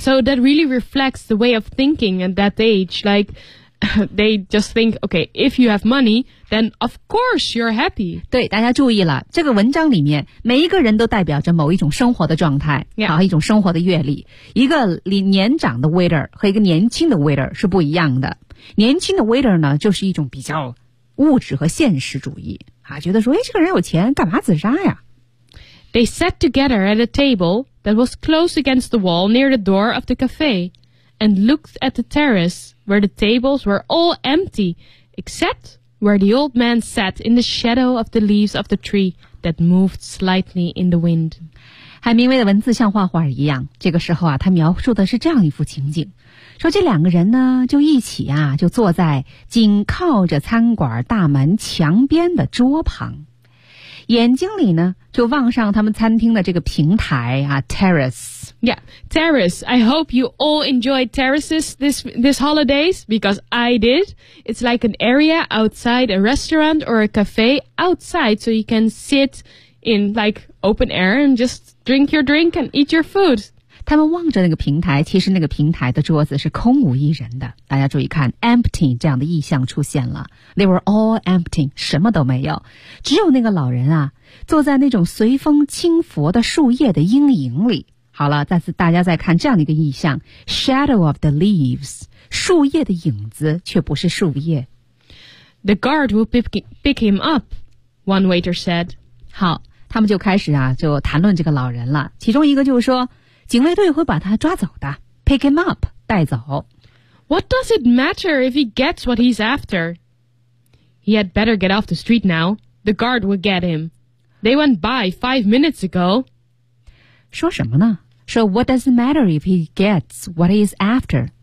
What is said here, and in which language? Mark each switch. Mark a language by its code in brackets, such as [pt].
[en] So that really reflects the way of thinking at that age, like. They just think, okay, if you have money, then of course you're happy. [zh] 对，大家注意了，这个文章里面每一个人都代表着某一种生活的状态，好、 yeah. 一种生活的阅历。一个年长的 waiter 和一个年轻的 waiter 是不一样的。年轻的 waiter 呢，就是一种比较物质和现实主义啊，觉得说，哎，这个人有钱，干嘛自杀呀？ [en] They sat together at a table that was close against the wall near the door of the cafe. And looked at the terrace where the tables were all empty, except where the old man sat in the shadow of the leaves of the tree that moved slightly in the wind. [zh] 海明威的文字像画画一样。这个时候啊，他描述的是这样一幅情景：说这两个人呢，就一起啊，就坐在紧靠着餐馆大门墙边的桌旁，眼睛里呢，就望上他们餐厅的这个平台啊 ，terrace。 [en] Yeah, terrace. I hope you all enjoyed terraces this holidays because I did. It's like an area outside a restaurant or a cafe outside so you can sit in like open air and just drink your drink and eat your food. [zh] 他们望着那个平台，其实那个平台的桌子是空无一人的。大家注意看 ，empty 这样的意象出现了。 [en] They were all empty, [zh] 什么都没有，只有那个老人啊，坐在那种随风轻拂的树叶的阴影里。好了，再次大家再看这样的一个意象 ， [en] shadow of the leaves， [zh] 树叶的影子却不是树叶。 [en] The guard will pick him up, one waiter said. [zh] 好，他们就开始啊，就谈论这个老人了。其中一个就是说，警卫队会把他抓走的 ， [en] pick him up， [zh] 带走。 [en] What does it matter if he gets what he's after? He had better get off the street now. The guard will get him. They went by 5 minutes ago. [zh] 说什么呢？ [en] 说 What does it matter if he gets what he is after?